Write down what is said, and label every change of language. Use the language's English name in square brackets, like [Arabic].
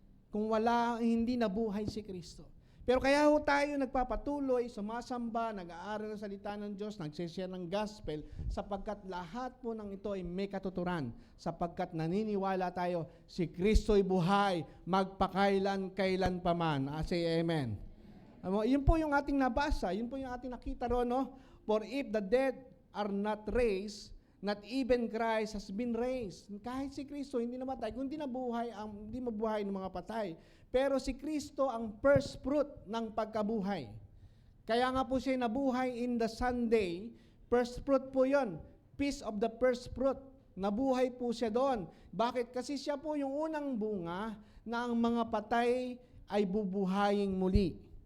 [Filipino] Kung hindi nabuhay si Kristo. Pero kaya ho tayo nagpapatuloy, sumasamba, nag-aaral ng salita ng Diyos, nagsishare ng gospel, sapagkat lahat po ng ito ay may katuturan, sapagkat naniniwala tayo, si Kristo'y buhay, magpakailan-kailan pa man. [English] Say amen. [Filipino] Yun po yung ating nabasa, yun po yung ating nakita roon, no? [English] For if the dead are not raised, not even Christ has been raised. [Filipino] Kahit si Kristo hindi namatay, kundi hindi mabuhay ng mga patay. Pero si Kristo ang first fruit ng pagkabuhay. Kaya nga po siya nabuhay in the Sunday, first fruit po yon, piece of the first fruit. Nabuhay po siya doon. Bakit? Kasi siya po yung unang bunga na ang mga patay ay bubuhayin muli.